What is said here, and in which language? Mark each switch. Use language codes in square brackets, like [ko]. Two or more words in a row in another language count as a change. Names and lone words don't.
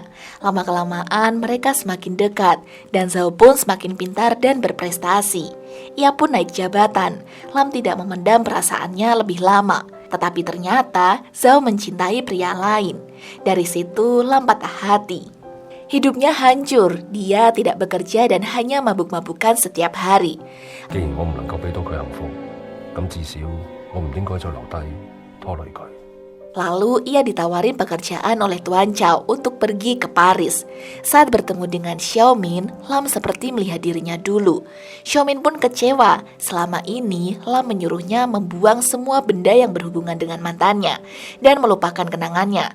[id] Lama-kelamaan mereka semakin dekat, dan Zhao pun semakin pintar dan berprestasi. Ia pun naik jabatan. Lam tidak memendam perasaannya lebih lama. Tetapi ternyata Zhao mencintai pria lain. Dari situ Lam patah hati. Hidupnya hancur, dia tidak bekerja dan hanya mabuk-mabukan setiap hari. [yue] 既然我唔能夠俾到佢幸福，咁至少我唔應該再留低拖累佢。 [id] Lalu ia ditawarin pekerjaan oleh Tuan Chow untuk pergi ke Paris. Saat bertemu dengan Xiaomin, Lam seperti melihat dirinya dulu. Xiaomin pun kecewa. Selama ini, Lam menyuruhnya membuang semua benda yang berhubungan dengan mantannya dan melupakan kenangannya.